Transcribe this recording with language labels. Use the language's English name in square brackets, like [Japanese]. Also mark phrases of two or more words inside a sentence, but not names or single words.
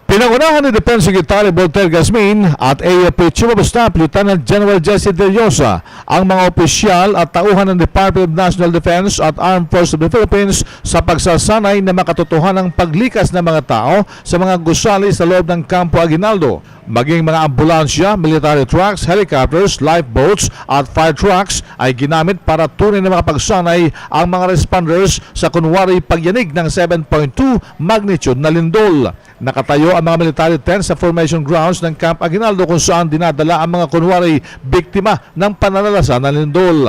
[Filipino] Pinangunahan ni [English] Defense Secretary [Filipino] Voltaire Gasmin at AFP [English] Chief of Staff Lieutenant General [Filipino] Jesse De Llosa ang mga opisyal at tauhan ng Department of National Defense at Armed Forces of the Philippines sa pagsasanay na makatotohanang paglikas ng mga tao sa mga gusali sa loob ng Campo Aguinaldo. Maging mga ambulansya, [English] military trucks, [Filipino] helicopters, lifeboats at [English] fire trucks [Filipino] ay ginamit para tunay na makapagsanay ang mga responders sa kunwari pagyanig ng 7.2 magnitude na lindol. Nakatayo ang mga [English] military tent [Filipino] sa [English] formation grounds [Filipino] ng Camp Aguinaldo kung saan dinadala ang mga kunwari biktima ng pananalasa ng lindol.